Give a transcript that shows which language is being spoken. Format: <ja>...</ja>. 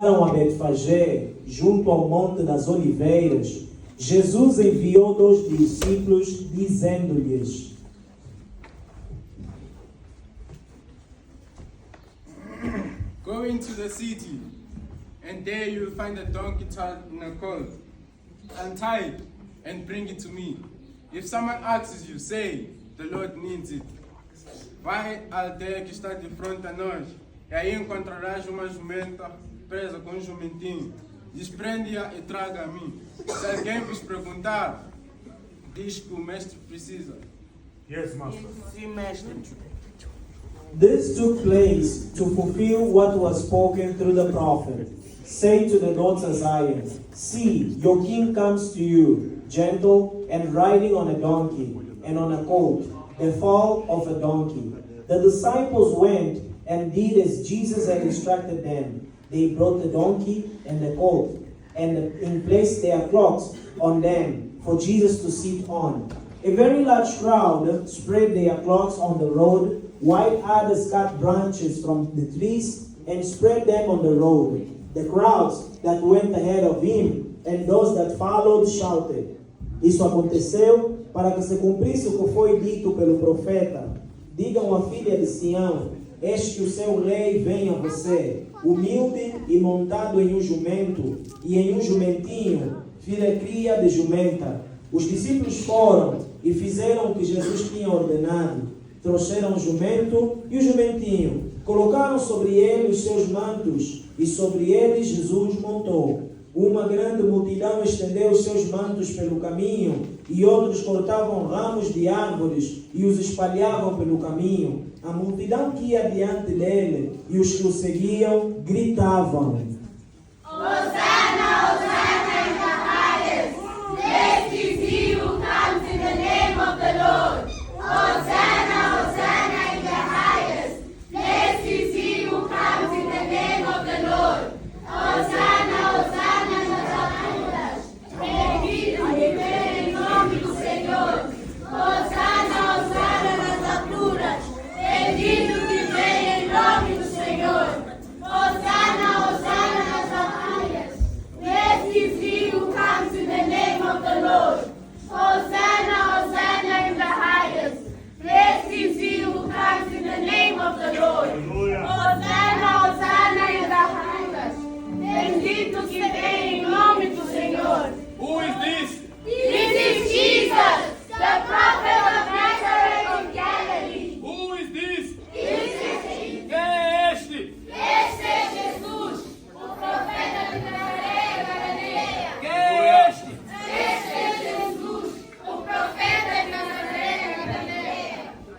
<pt>A Betfagé, junto ao Monte das Oliveiras, Jesus enviou 2 discípulos, dizendo-lhes:</pt> <en>Go into the city, and there you will find a donkey tied in a colt. Untie it and bring it to me. If someone asks you, say, the Lord needs it.</en> <pt>Vai à aldeia que está de frente a nós, e aí encontrarás uma jumenta presa com um jumentinho. Desprende-a e traga a mim. Se alguém vos perguntar, diz que o mestre precisa.</pt> <en>Yes, Master.</en> <pt>Sim, mestre.</pt> <en>This took place to fulfill what was spoken through the prophet. Say to the daughter of Zion, see, your king comes to you, gentle and riding on a donkey, and on a colt, the foal of a donkey. The disciples went and did as Jesus had instructed them. They brought the donkey and the colt, and placed their cloaks on them for Jesus to sit on. A very large crowd spread their cloaks on the road, while others cut branches from the trees and spread them on the road. The crowds that went ahead of him and those that followed shouted.</en> <pt>Isso aconteceu para que se cumprisse o que foi dito pelo profeta. Digam à filha de Sião, eis que o seu rei vem a você, humilde e montado em um jumento, e em um jumentinho, filha cria de jumenta. Os discípulos foram e fizeram o que Jesus tinha ordenado. Trouxeram o jumento e o jumentinho, colocaram sobre ele os seus mantos, e sobre eles Jesus montou. Uma grande multidão estendeu os seus mantos pelo caminho, e outros cortavam ramos de árvores e os espalhavam pelo caminho. A multidão que ia diante dele e os que o seguiam gritavam:</pt> <en>Hosanna, Hosanna in the highest. Blessed is he who comes in the name of the Lord. Hosanna, Hosanna in the highest. Blessed is he who comes in the name of the Lord.</en> <pt>Hosanna, Hosanna nas alturas. Bendito que vem em nome do Senhor. Hosanna, Hosanna nas alturas. Bendito que vem em nome do Senhor. Hosanna, Hosanna nas alturas.</pt> <en>Blessed is he who comes in the name of the Lord. Hosanna, Hosanna in the highest. Blessed is he who comes in the name of the Lord. Hosanna, Hosanna in the highest.</en> <pt>Bendito que vem em nome do Senhor.</pt> <en>Who is this? This is Jesus, the prophet of Nazareth of Galilee. Who is this? This is he.</en> <pt>Quem é este? Este é Jesus, o profeta de Nazaré, Galileia. Quem é este? Este é Jesus, o profeta de Nazaré, Galileia.</pt>